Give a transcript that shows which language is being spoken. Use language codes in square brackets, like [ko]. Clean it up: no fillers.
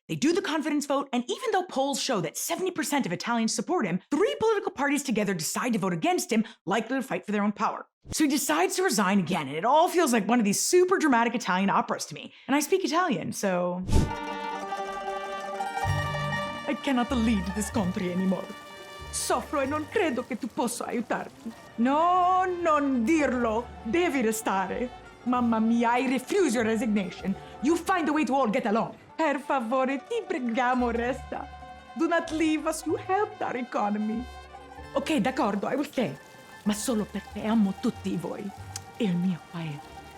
[en] They do the confidence vote, and even though polls show that 70% of Italians support him, 3 political parties together decide to vote against him, likely to fight for their own power. So he decides to resign again, and it all feels like one of these super dramatic Italian operas to me. And I speak Italian, so I cannot lead this country anymore. [it] Soffro e non credo che tu possa aiutarmi. No, non dirlo. Devi restare. [en] Mamma mia, I refuse your resignation. You find a way to all get along. [it] Per favore, ti preghiamo, resta. [en] Do not leave us, you helped our economy. [it] Ok, d'accordo, [en] I will stay. [it] Ma solo perché amo tutti voi e il mio paese.